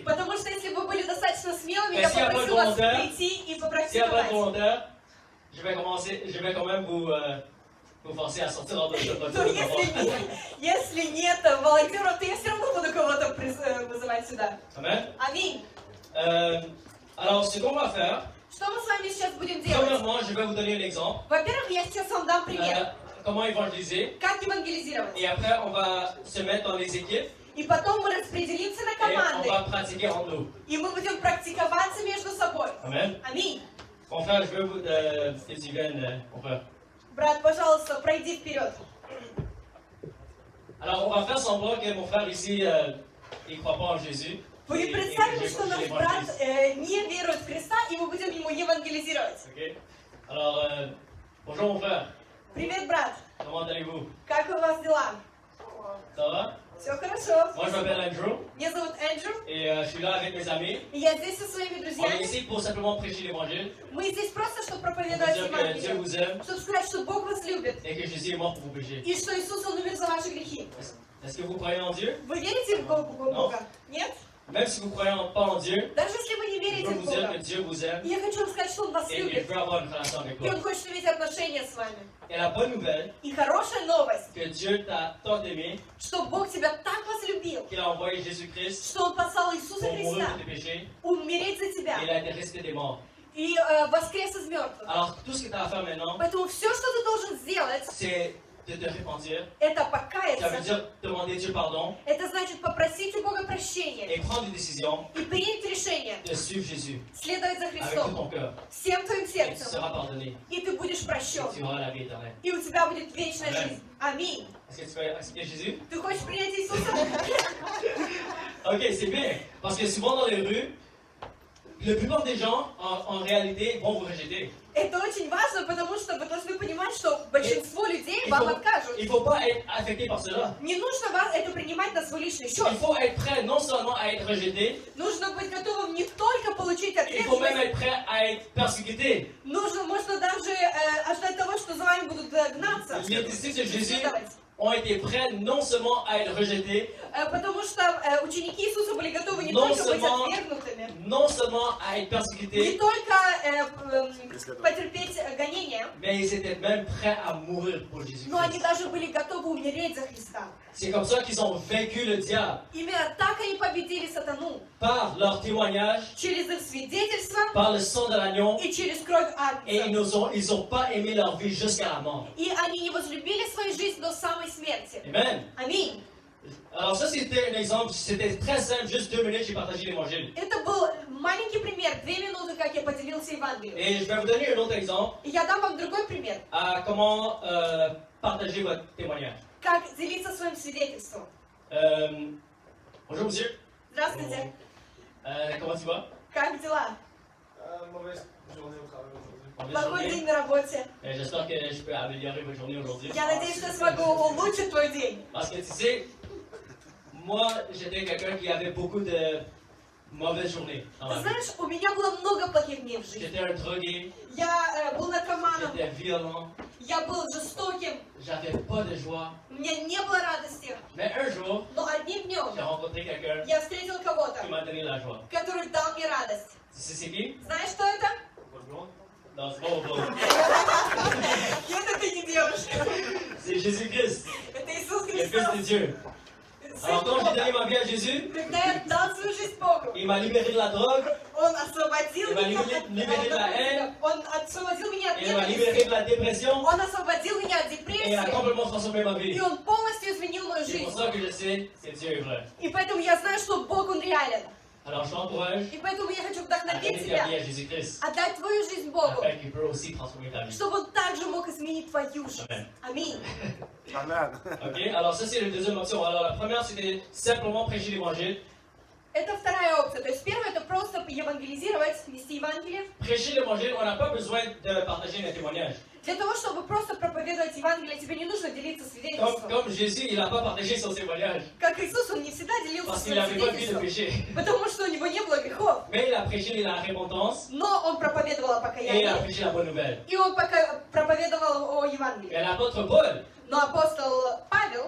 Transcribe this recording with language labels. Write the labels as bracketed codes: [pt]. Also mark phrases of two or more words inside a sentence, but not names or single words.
[ru] Потому что если бы вы были достаточно смелыми, [fr] Mais [ru] я [fr] s'il y a pas de [ru] попросила вас [fr] volontaire, [ru] прийти и [fr] S'il n'y a pas de [ru] попрактиковать. [fr] volontaire, je vais quand même vous forcer à sortir en dehors de [ru] Но если нет волонтеров, то я все равно буду кого-то вызывать сюда. [fr] Amen. [ru] Аминь. [fr] Alors, ce qu'on va faire, [ru] Что мы с вами сейчас будем делать? [fr] premièrement, je vais vous donner un exemple. [ru] Во-первых, я сейчас вам дам пример, [fr] Comment évangéliser. [ru] как евангелизировать. [fr] Et après, on va se mettre dans les équipes [ru] И потом мы распределимся на [fr] et on [ru] команды. [fr] va pratiquer entre nous. [ru] И мы будем практиковаться между собой. [fr] Amen. [ru] Аминь. [fr] Mon frère, je veux vous... que tu viennes, mon frère. [ru] Брат, пожалуйста, пройди вперед. [fr] Alors, on va faire semblant que mon frère ici, il ne croit pas en Jésus. [ru] Вы [fr] Et [ru] представили, [fr] que [ru] что [fr] je [ru] наш [fr] l'évangélise. [ru] брат не верует в Христа, и мы будем ему евангелизировать. [fr] Ok. Alors, bonjour mon frère. [ru] Привет, брат. [fr] Comment allez-vous? [ru] Как у вас дела? [fr] Ça va? [ru] Все хорошо. [fr] Moi, je m'appelle Andrew [ru] Меня зовут Эндрю, [fr] et je suis là avec mes amis. [ru] и я здесь со своими [fr] On est [ru] друзьями. [fr] ici pour simplement prêcher l'évangile, [ru] Мы здесь просто, чтобы [fr] pour [ru] проповедовать [fr] dire que Dieu [ru] Евангелие, [fr] vous aime [ru] чтобы сказать, что Бог вас любит, [fr] et que Jésus est mort pour vos péchés. [ru] и что Иисус, Он умер за ваши грехи. [fr] Est-ce que vous croyez en Dieu? [ru] Вы верите в Бога? Нет? [fr] Même si vous croyez pas en Dieu, [ru] Даже если вы не [fr] je [ru] верите [fr] veux [ru] в [fr] vous dire [ru] Бога, [fr] que Dieu vous aime [ru] я хочу вам сказать, что Он вас [fr] et il [ru] любит, [fr] veut avoir une relation avec [ru] и [fr] vous. [ru] Он хочет иметь отношения с вами. [fr] Et la bonne nouvelle, [ru] И хорошая новость, [fr] que Dieu t'a tant aimé [ru] что Бог тебя так возлюбил, [fr] qu'il a envoyé Jésus-Christ [ru] что Он послал Иисуса [fr] pour mourir [ru] Христа [fr] pour tes péchés [ru] умереть за [fr] et [ru] тебя [fr] il a été ressuscité des morts. [ru] и воскрес из мертвых. [fr] Alors tout ce que tu as à faire maintenant, [ru] Поэтому все, что ты должен сделать, [fr] c'est de te repentir. [ru] это [fr] Ça veut [ru] покаяться. [fr] dire demander Dieu pardon [ru] Это значит попросить у Бога прощения [fr] et prendre une décision [ru] и принять решение [fr] de suivre Jésus [ru] следовать за [fr] avec tout [ru] Христом [fr] ton cœur. [ru] всем твоим [fr] Et tu [ru] сердцем. [fr] seras pardonné. [ru] И ты будешь [fr] Et [ru] прощен. [fr] tu auras la vie éternelle. [ru] И у тебя будет вечная [fr] Amen. [ru] жизнь. Аминь. [fr] Est-ce que tu peux accepter Jésus? [ru] Ты хочешь принять Иисуса? [fr] Ok, c'est bien. Parce que souvent dans les rues, la plupart des gens, en réalité, vont vous rejeter. [ru] Это очень важно, потому что вы должны понимать, что большинство людей [fr] Il [ru] вам [fr] faut, [ru] откажут. [fr] il faut pas être affecté par cela. [ru] Не нужно вас это принимать на свой личный счет. [fr] Il faut être prêt non seulement à être rejeté, [ru] Нужно быть готовым не только получить [fr] il faut même [ru] ответственность, [fr] être prêt à être persécuté. [ru] можно даже ожидать того, что за вами будут гнаться. [fr] Les disciples de Jésus [ru] преследовать. [fr] ont été prêts non seulement à être rejetés, [ru] Потому что ученики Иисуса были готовы не [fr] Non [ru] только быть [fr] seulement- [ru] отвергнутыми, [fr] non seulement à être [ru] не [fr] persécutés, [ru] только потерпеть гонения, [fr] mais ils étaient même prêts à mourir pour [ru] но они [fr] Jésus-Christ. [ru] даже были готовы умереть за Христа. [fr] C'est comme ça qu'ils ont vaincu le diable, [ru] Именно так они победили сатану. [fr] par leur témoignage, [ru] Через их свидетельство [fr] par le sang de l'agneau, [ru] и через кровь [fr] et [ru] Агнца. [fr] ils ont pas aimé leur vie jusqu'à la mort. [ru] И они не возлюбили свою жизнь до самой смерти. [fr] Amen. [ru] Аминь. [fr] Alors ça c'était un exemple, c'était très simple, juste 2 minutes j'ai partagé l'évangile. [ru] Это был маленький пример, 2 минуты, как я поделился Евангелием. [fr] Et je vais vous donner un autre exemple [ru] И я дам вам другой пример, [fr] à comment partager votre témoignage. [ru] как делиться своим свидетельством. [fr] Bonjour monsieur. [ru] Здравствуйте, [fr] Comment tu vas? [ru] как дела? [fr] Mauvaise journée au travail aujourd'hui. Mauvaise [ru] Плохой [fr] journée. [ru] день на работе. [fr] J'espère que je peux améliorer votre journée aujourd'hui. [ru] Я надеюсь, что смогу улучшить твой день. [fr] Parce que tu sais, moi j'étais quelqu'un qui avait beaucoup de mauvaises journées dans [ru] Ты [fr] ma vie. [ru] знаешь, у меня было много плохих дней в жизни. [fr] J'étais un drogué, [ru] Я был наркоманом, [fr] j'étais violent, [ru] я был жестоким, [fr] j'avais pas de joie. [ru] у меня не было радости. [fr] Mais un jour, [ru] Но одним [fr] j'ai [ru] днем [fr] rencontré quelqu'un [ru] я встретил кого-то, [fr] qui m'a donné la joie. [ru] который дал мне радость. [fr] Tu sais c'est qui? [ru] Знаешь, что это? [fr] Votre blonde? Non, c'est pas mon blonde. [ru] Нет, это не девушка. [fr] C'est Jésus-Christ, [ru] Это Иисус [fr] le Fils de [ru] Христос. [fr] Dieu. Alors quand j'ai donné ma vie à Jésus, [ru] Когда я дал свою жизнь Богу, [fr] il m'a libéré de la drogue, [ru] Он освободил [fr] Il m'a [ru] меня [fr] libéré de la haine. [ru] Он освободил меня от [fr] il m'a libéré [ru] ненависти. [fr] de la dépression [ru] Он освободил меня от [fr] et il a [ru] депрессии. [fr] complètement transformé ma vie. [ru] И Он полностью изменил мою [fr] C'est pour [ru] жизнь. [fr] ça que je sais que Dieu est vrai. [ru] И поэтому я знаю, что Бог, Он реален. [fr] Alors je t'encourage [ru] И поэтому я хочу [fr] à [ru] вдохновить [fr] donner ta [ru] тебя, [fr] vie à Jésus-Christ, [ru] отдать твою жизнь Богу, [fr] afin qu'il peut aussi transformer ta vie. [ru] чтобы Он также мог изменить твою жизнь. [fr] Amen. [ru] Аминь. [fr] Amen. Ok, alors ça c'est la deuxième option. Alors la première c'était simplement prêcher l'évangile. [ru] Это вторая опция. То есть первая это просто евангелизировать, нести Евангелие. [fr] Prêcher l'évangile, on n'a pas besoin de partager un témoignage. [ru] Для того, чтобы просто проповедовать Евангелие, тебе не нужно делиться свидетельством. [fr] Comme Jésus, il n'a pas partagé son témoignage [ru] Как Иисус, Он не всегда делился [fr] parce qu'il [ru] своим [fr] n'avait pas de vie de [ru] свидетельством, [fr] péché. [ru] потому что у Него не было грехов. [fr] Mais il a prêché la repentance [ru] Но Он проповедовал о [fr] et il a [ru] покаянии, [fr] prêché la bonne nouvelle. [ru] и Он проповедовал о [fr] Et [ru] Евангелии. [fr] l'apôtre Paul, [ru] Но апостол Павел,